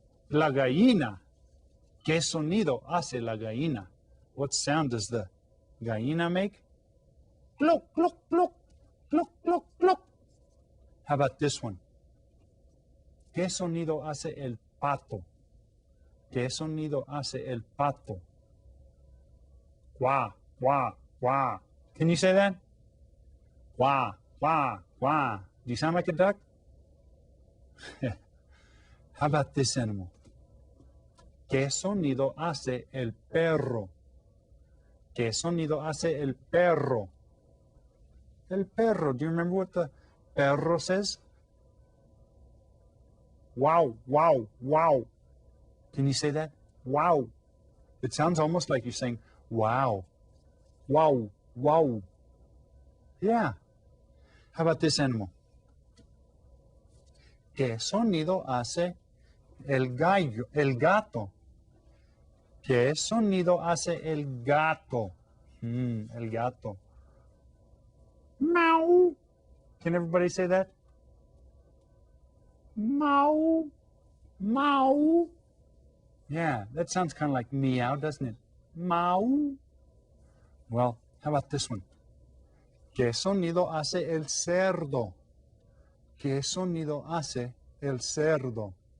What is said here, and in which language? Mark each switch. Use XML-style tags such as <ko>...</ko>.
<es>La gallina. ¿Qué sonido hace la gallina?</es> <en>What sound does the gallina make? Cluck, cluck, cluck, cluck, cluck, cluck. How about this one?</en> <es>¿Qué sonido hace el pato? ¿Qué sonido hace el pato? Guá, guá, guá.</es> <en>Can you say that? Guá, guá, guá. Do you sound like a duck? How about this animal?</en> <es>¿Qué sonido hace el perro? ¿Qué sonido hace el perro?</es> <en>El perro. Do you remember what the perro says? Wow, wow, wow. Can you say that? Wow. It sounds almost like you're saying, wow, wow, wow. Yeah. How about this animal?</en> <es>¿Qué sonido hace el gallo, el gato? ¿Qué sonido hace el gato? El gato. Meow.</es> <en>Can everybody say that? Meow. Meow. Yeah, that sounds kind of like meow, doesn't it? Meow. Well, how about this one?</en> <es>¿Qué sonido hace el cerdo? ¿Qué sonido hace el cerdo?</es>